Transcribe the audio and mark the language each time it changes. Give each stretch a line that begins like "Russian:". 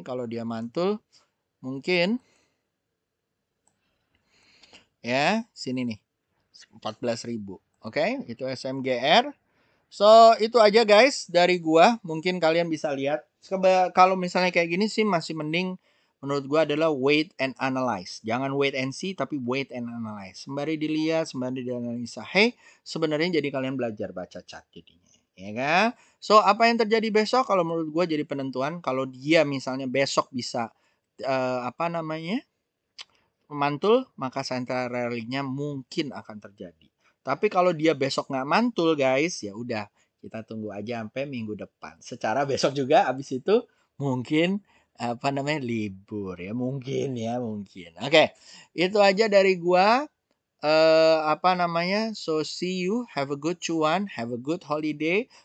Indonesian: Kalau dia mantul mungkin ya sini nih 14.000. Oke, itu SMGR. So, itu aja guys dari gua. Mungkin kalian bisa lihat. Kalau misalnya kayak gini sih masih mending menurut gua adalah
English: wait and analyze.
Indonesian: Jangan
English: wait and see
Indonesian: tapi
English: wait and analyze.
Indonesian: Sembari dilihat, sembari dianalisa. Hey, sebenarnya jadi kalian belajar baca chart jadinya. Ya kan? So, apa yang terjadi besok kalau menurut gua jadi penentuan. Kalau dia misalnya besok bisa apa namanya? mantul, maka central rally-nya mungkin akan terjadi. Tapi kalau dia besok nggak mantul guys, ya udah kita tunggu aja sampai minggu depan. Secara besok juga abis itu mungkin apa namanya libur ya, mungkin ya mungkin. Oke, itu aja dari gua. Apa namanya?
English: So see you, have a good cuan, have a good holiday.